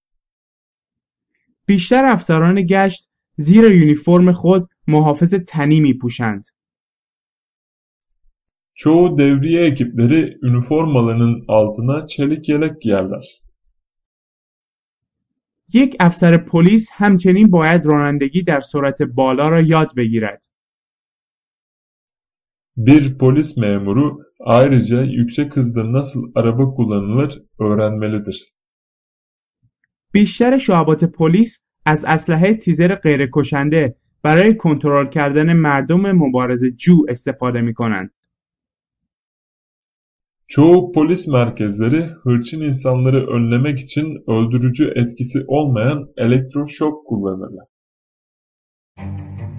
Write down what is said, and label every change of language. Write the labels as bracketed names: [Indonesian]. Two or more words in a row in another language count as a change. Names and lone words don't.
[Persian] بیشتر افسران گشت زیر یونیفرم خود محافظ تنی می پوشند. [Turkish] Çoğu devriye ekipleri üniformalarının altına çelik yelek giyerler. [Persian] یک افسر پلیس همچنین باید رانندگی در سرعت بالا را یاد بگیرد. [Turkish] Bir polis memuru ayrıca yüksek hızda nasıl araba kullanılır öğrenmelidir. [Persian] بیشتر شعبات پلیس از اسلحه تیزر غیرکشنده برای کنترل کردن مردم مبارزه‌جو استفاده می‌کنند. [Turkish] Çoğu polis merkezleri hırçın insanları önlemek için öldürücü etkisi olmayan elektroşok kullanırlar.